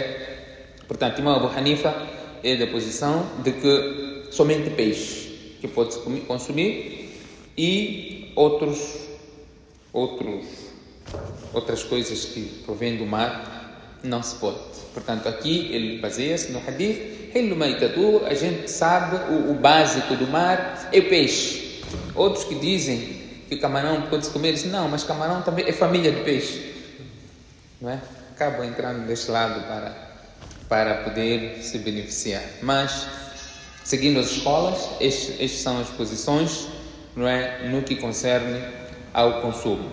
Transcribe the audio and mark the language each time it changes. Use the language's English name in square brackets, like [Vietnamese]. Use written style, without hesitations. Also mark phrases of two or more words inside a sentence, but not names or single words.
[Portuguese] Portanto, Imam Abu Hanifa é da posição de que somente peixe que pode-se consumir e outras coisas que provêm do mar não se pode. Portanto, aqui ele baseia-se no hadith [Arabic] حل ميتته, [Portuguese] a gente sabe o básico do mar é peixe. Outros que dizem que camarão pode-se comer, dizem, não, mas camarão também é família de peixe, não é? Acabam entrando deste lado para poder se beneficiar. Mas, seguindo as escolas, estas são as posições, não é, no que concerne ao consumo.